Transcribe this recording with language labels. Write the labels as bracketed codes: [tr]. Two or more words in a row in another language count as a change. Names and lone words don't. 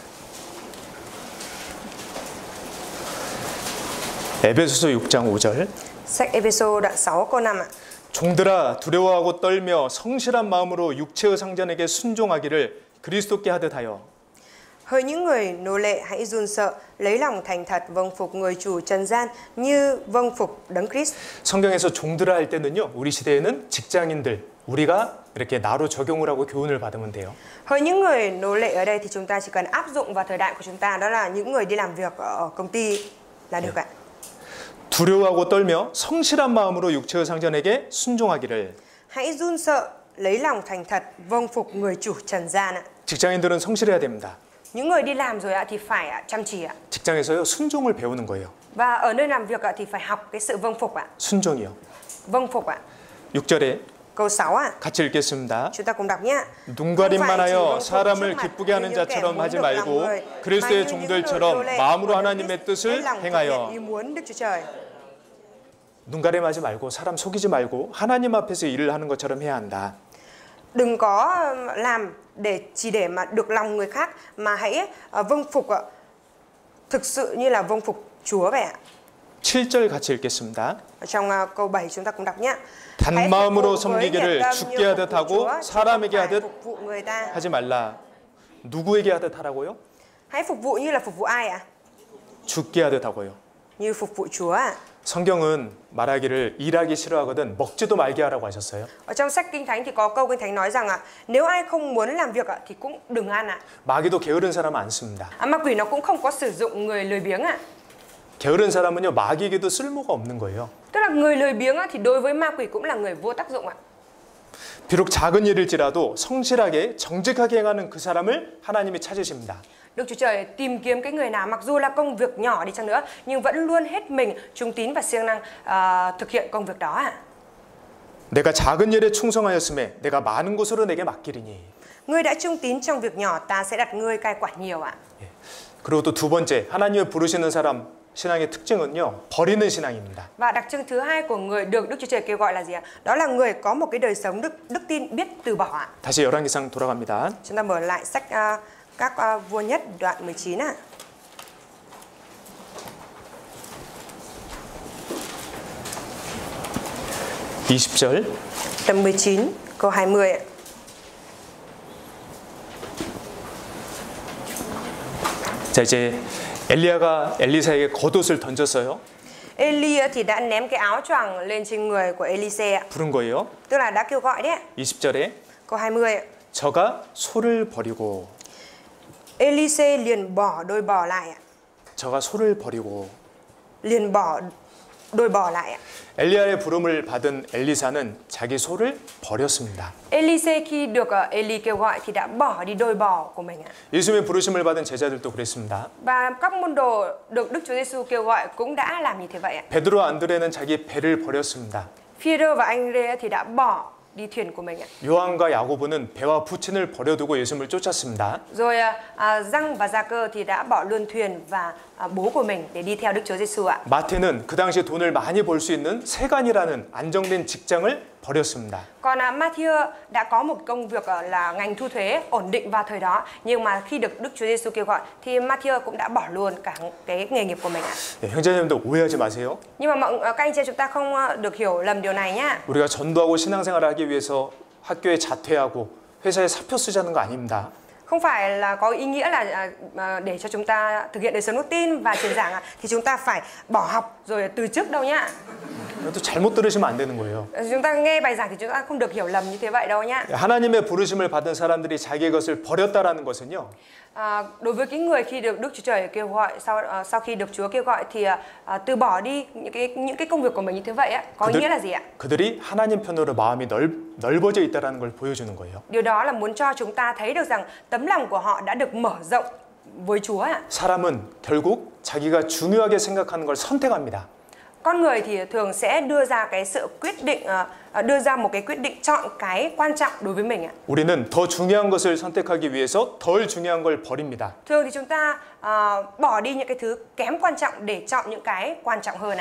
[ko] 에베소서 6장 5절 [vi] Sách Ê-phê-sô đoạn 6 câu 5 ạ. [ko] 종들아 두려워하고 떨며 성실한 마음으로 육체의 상전에게 순종하기를 그리스도께 하듯 하여 [vi] Hỡi những người nô lệ hãy run sợ, lấy lòng thành thật vâng phục người chủ trần gian như vâng phục Đấng Christ. [ko] 성경에서 종들아 할 때는요 우리 시대에는 직장인들 우리가 이렇게 나로 적용을 하고 교훈을 받으면 돼요. [vi] Hỡi những người nô lệ ở đây thì chúng ta chỉ cần áp dụng vào thời đại của chúng ta, đó là những người đi làm việc ở công ty là được ạ. [ko] 두려워하고 떨며 성실한 마음으로 육체의 상전에게 순종하기를. [vi] Hãy run sợ, lấy lòng thành thật vâng phục người chủ trần gian ạ. [ko] 직장인들은 성실해야 됩니다. [vi] Những người đi làm rồi ạ thì phải chăm chỉ ạ. [ko] 직장에서요 순종을 배우는 거예요. [vi] Và ở nơi làm việc ạ thì phải học cái sự vâng phục ạ. [ko] 순종이요. [vi] Vâng phục ạ. [ko] 6절에 [vi] Câu 6 ạ. [ko] 같이 읽겠습니다. [vi] Chúng ta cùng đọc nhé. [ko] 눈가림만 하여 사람을 기쁘게 하는 자처럼 하지 말고 그리스도의 종들처럼 마음으로 하나님의 뜻을 행하여. 눈가림하지 말고 사람 속이지 말고 하나님 앞에서 일을 하는 것처럼 해야 한다. [vi] Đừng có làm chỉ để mà được lòng người khác, mà hãy vâng phục ạ. Thực sự như là vâng phục Chúa vậy ạ. [ko] 7절 같이 읽겠습니다. [vi] Ở trong câu 7 chúng ta cùng đọc nhé. [ko] 단마음으로 섬기기를 죽게 하듯 하고 사람에게 하듯 [vi] phục vụ người ta. [ko] 하지 말라. 누구에게 하듯 하라고요? [vi] Hãy phục vụ như là phục vụ ai ạ? [ko] 죽게 하듯 하고요. [vi] Như phục vụ Chúa ạ. [ko] 성경은 말하기를 일하기 싫어하거든 먹지도 말게 하라고 하셨어요. [vi] Ở trong sách Kinh Thánh thì có câu Kinh Thánh nói rằng nếu ai không muốn làm việc thì cũng đừng ăn ạ. [ko] 마귀도 게으른 사람 안 씁니다. [vi] Ma quỷ nó cũng không có sử dụng người lười biếng ạ. [ko] 게으른 사람은요 마귀에게도 쓸모가 없는 거예요. [vi] Tức là người lười biếng thì đối với ma quỷ cũng là người vô tác dụng ạ. [ko] 비록 작은 일일지라도 성실하게 정직하게 행하는 그 사람을 하나님이 찾으십니다. [vi] Đức Chúa Trời tìm kiếm cái người nào mặc dù là công việc nhỏ đi chăng nữa nhưng vẫn luôn hết mình trung tín và siêng năng thực hiện công việc đó ạ. [ko] 내가 작은 일에 충성하였음에 내가 많은 곳으로 내게 맡기리니. [vi] Ngươi đã trung tín trong việc nhỏ, ta sẽ đặt ngươi cai quản nhiều ạ. [ko] 그리고 또 두 번째 하나님을 부르시는 사람 신앙의 특징은요 버리는 신앙입니다. [vi] Và đặc trưng thứ hai của người được Đức Chúa Trời kêu gọi là gì ạ? Đó là người có một cái đời sống đức tin biết từ bỏ ạ. [ko] 다시 열왕기상 돌아갑니다. [vi] Chúng ta mở lại sách các vua nhất đoạn 19 ạ. [ko] (20절) [vi] Đoạn 19 câu 20 ạ. [ko] 자 이제 엘리야가 엘리사에게 겉옷을 던졌어요. [vi] Eli thì đã ném cái áo choàng lên trên người của Elise ạ. [ko] 부른 거예요. [vi] Tức là đã kêu gọi đấy ạ. [ko] 20절에 [vi] Câu 20 ạ. [ko] 저가 소를 버리고. [vi] Elise liền bỏ đôi bò lại ạ. [ko] 저가 소를 버리고. [vi] Liền bỏ đôi bò lại ạ. [ko] 엘리야의 부름을 받은 엘리사는 자기 소를 버렸습니다. [vi] Elise khi được Eli kêu gọi thì đã bỏ đi đôi bò của mình ạ. [ko] 예수님의 부르심을 받은 제자들도 그랬습니다. [vi] Và các môn đồ được Đức Chúa Giêsu kêu gọi cũng đã làm như thế vậy ạ. [ko] 베드로 안드레는 자기 배를 버렸습니다. [vi] Phi-rơ và Anh-rê thì đã bỏ đi thuyền của mình ạ. [ko] 요한과 야고보는 배와 부친을 버려두고 예수님을 쫓았습니다. [vi] Rồi Giăng và Gia-cơ thì đã bỏ luôn thuyền và bố của mình để đi theo Đức Chúa Giêsu ạ. [ko] 마태는 그 당시 돈을 많이 벌 수 있는 세간이라는 안정된 직장을 버렸습니다. [vi] Còn Matthew đã có một công việc là ngành thu thuế ổn định vào thời đó, nhưng mà khi được Đức Chúa Giêsu kêu gọi thì Matthew cũng đã bỏ luôn cả cái nghề nghiệp của mình ạ. [ko] 네, 형제님들 오해하지 마세요. [vi] Nhưng mà các anh chị chúng ta không được hiểu lầm điều này nhá. [ko] 우리가 전도하고 신앙생활을 하기 위해서 학교에 자퇴하고 회사에 사표 쓰자는 거 아닙니다. [vi] không phải là có ý nghĩa là để cho chúng ta thực hiện đời sống đức tin và truyền giảng thì chúng ta phải bỏ học rồi từ chức đâu nhá. [ko] 또 잘못 들으시면 안 되는 거예요. [vi] Chúng ta nghe bài giảng thì chúng ta không được hiểu lầm như thế vậy đâu nhá. [ko] 하나님의 부르심을 받은 사람들이 자기의 것을 버렸다라는 것은요. [vi] Đối với cái người khi được Đức Chúa Trời kêu gọi, sau khi được Chúa kêu gọi thì từ bỏ đi những cái công việc của mình như thế vậy á, có nghĩa là gì ạ? [ko] 그들이 하나님 편으로 마음이 넓어져 있다라는 걸 보여주는 거예요. [vi] Điều đó là muốn cho chúng ta thấy được rằng tấm lòng của họ đã được mở rộng với Chúa ạ. [ko] 사람은 결국 자기가 중요하게 생각하는 걸 선택합니다. [vi] Con người thì thường sẽ đưa ra cái sự quyết định, đưa ra một cái quyết định chọn cái quan trọng đối với mình ạ. [ko] 우리는 더 중요한 것을 선택하기 위해서 덜 중요한 걸 버립니다. [vi] Thường thì chúng ta bỏ đi những cái thứ kém quan trọng để chọn những cái quan trọng hơn ạ.